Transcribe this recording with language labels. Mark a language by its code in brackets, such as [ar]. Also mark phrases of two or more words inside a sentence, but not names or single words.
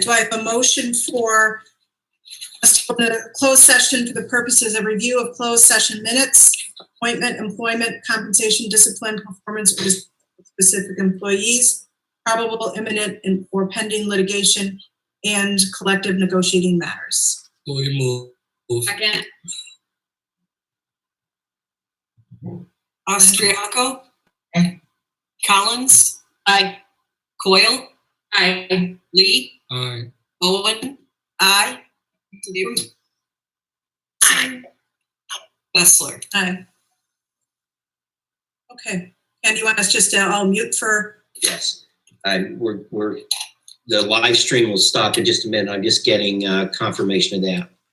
[en] Do I have a motion for us to open a closed session for the purposes of review of closed session minutes, appointment, employment, compensation, discipline, performance of specific employees, probable imminent or pending litigation, and collective negotiating matters? So we move. Second. Austriaco? Aye. Collins? Aye. Coyle? Aye. Lee? Aye. Owen? Aye. Aye. Bessler? Aye. Okay. And you want us just to all mute for? Yes. We're the live stream will stop in just a minute. I'm just getting confirmation of that.